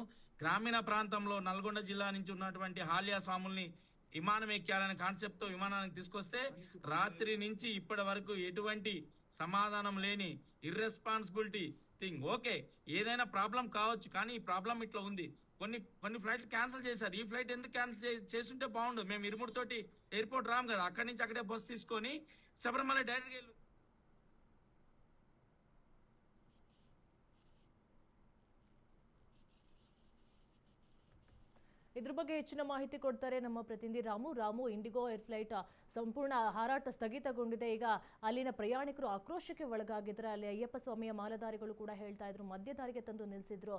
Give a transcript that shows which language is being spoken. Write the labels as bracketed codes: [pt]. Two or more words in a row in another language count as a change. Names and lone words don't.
[te] గ్రామీణ ప్రాంతంలో నల్గొండ జిల్లా నుంచి ఉన్నటువంటి హాలియా స్వాముల్ని విమానం ఎక్కాలనే కాన్సెప్ట్తో విమానానికి తీసుకొస్తే రాత్రి నుంచి ఇప్పటి వరకు ఎటువంటి సమాధానం లేని [en] irresponsibility thing. [te] ఓకే, ఏదైనా ప్రాబ్లం కావచ్చు, కానీ ఈ ప్రాబ్లం ఇట్లా ఉంది. కొన్ని ఫ్లైట్లు క్యాన్సిల్ చేశారు. ఈ ఫ్లైట్ ఎందుకు క్యాన్సిల్ చేస్తుంటే బాగుండు. మేము ఇరుముడి తోటి ఎయిర్పోర్ట్ రాము కదా, అక్కడి నుంచి అక్కడే బస్సు తీసుకొని శబరిమల డైరెక్ట్గా వెళ్ళి. [kn] ಇದ್ರ ಬಗ್ಗೆ ಹೆಚ್ಚಿನ ಮಾಹಿತಿ ಕೊಡ್ತಾರೆ ನಮ್ಮ ಪ್ರತಿನಿಧಿ ರಾಮು. ಇಂಡಿಗೋ [en] air flight [kn] ಸಂಪೂರ್ಣ ಹಾರಾಟ ಸ್ಥಗಿತಗೊಂಡಿದೆ. ಈಗ ಅಲ್ಲಿನ ಪ್ರಯಾಣಿಕರು ಆಕ್ರೋಶಕ್ಕೆ ಒಳಗಾಗಿದ್ದಾರೆ. ಅಲ್ಲಿ ಅಯ್ಯಪ್ಪ ಸ್ವಾಮಿಯ ಮಾಲಾಧಾರಿಗಳು ಕೂಡ ಹೇಳ್ತಾ ಇದ್ರು, ಮಧ್ಯ ದಾರಿಗೆ ತಂದು ನಿಲ್ಲಿಸಿದ್ರು.